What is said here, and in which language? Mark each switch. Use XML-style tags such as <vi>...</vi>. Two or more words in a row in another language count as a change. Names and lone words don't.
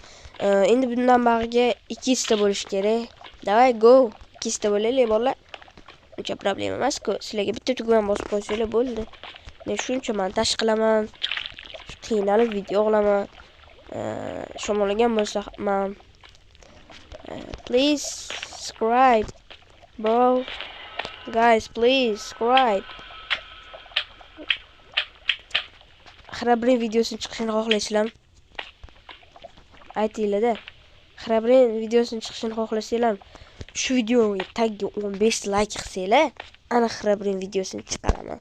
<uz>Endi bundan bag'iga 200 ta bo'lish kerak. Davay go. 200 ta bo'laylik bolalar. Uncha problema emas-ku. Sizlarga bitta tugman bosib qo'ysanglar bo'ldi. Men shuncha montaj qilaman. Qiynalib video qilaman. Sho'malagan bo'lsa ham</uz> <en>please subscribe bro. Guys, please subscribe.</en> <uz>Xarabrin videosini chiqishini xohlaysizlarmi? Aytinglar-da. Xarabrin videosini chiqishini xohlasanglar, shu videoga tagga 15 like qilsanglar, ana Xarabrin videosini chiqaraman.</uz>